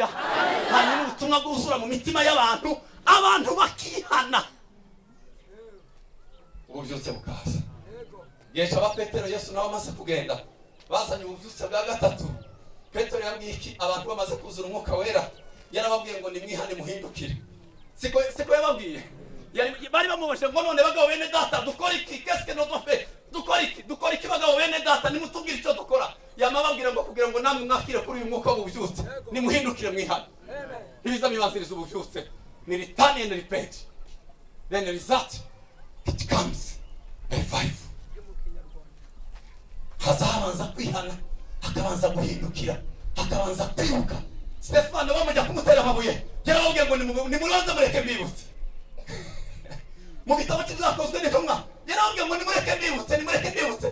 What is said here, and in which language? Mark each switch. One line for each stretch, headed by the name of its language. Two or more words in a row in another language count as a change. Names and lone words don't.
Kinyarwanda: Hanyuma ubutumwa bwuzura mu mitima y'abantu, abantu bakihana, ububyutse bukaza. Igihe cy'aba Petero Yesu nawe amaze kugenda, bazanye ububyutse bwa gatatu. Petero yabwiye iki abantu bamaze kuzura umwuka wera? Yarababwiye ngo nimwihane muhindukire. Siko yababwiye. Bari bamubashe ngo none bagabo bene data dukora iki?
French: Qu'est-ce que notre fait?
Kinyarwanda: Dukora iki bagabo bene data? Nimutubwire icyo dukora. Yamababwira ngo kugira ngo namwe mwakire kuri uyu mwuka w'ububyutse nimuhindukire mwihane. Ibiza mibanziriza ububyutse ni
English: return and repent. Then the result it comes revival.
Kinyarwanda: Hazabanza kwihana, hakabanza guhindukira, hakabanza kwibuka. Stefano bamujya kumutera amabuye, yarababwiye ngo nimuranze mureke mbibutse. Mu bitabo cy'ibyakozwe n'intumwa yarababwiye ngo nimureke mbibutse.